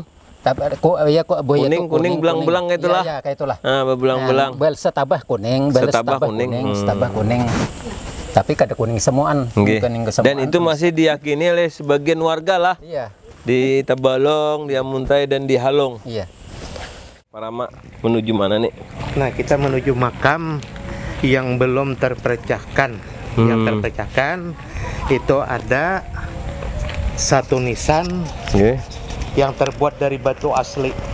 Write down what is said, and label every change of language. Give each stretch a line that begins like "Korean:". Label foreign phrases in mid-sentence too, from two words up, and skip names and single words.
Indonesian: Tapi buaya Kuning, belang-belang itulah. Iya, kayak itulah. Belang-belang. Bel setabah kuning, bel Setabah setabah kuning. kuning, setabah kuning.
Banjar: Tapi kada kuning semuaan,
Indonesian: Nggih.
Banjar: kuning kesemuaan.
Indonesian: Dan itu masih diyakini oleh sebagian warga lah. Iya. Di Tabalong, di Amuntai, dan di Halong. Iya. Parama menuju mana nih? Nah, kita menuju makam yang belum terpecahkan. Yang terpecahkan itu ada satu nisan yang terbuat dari batu asli.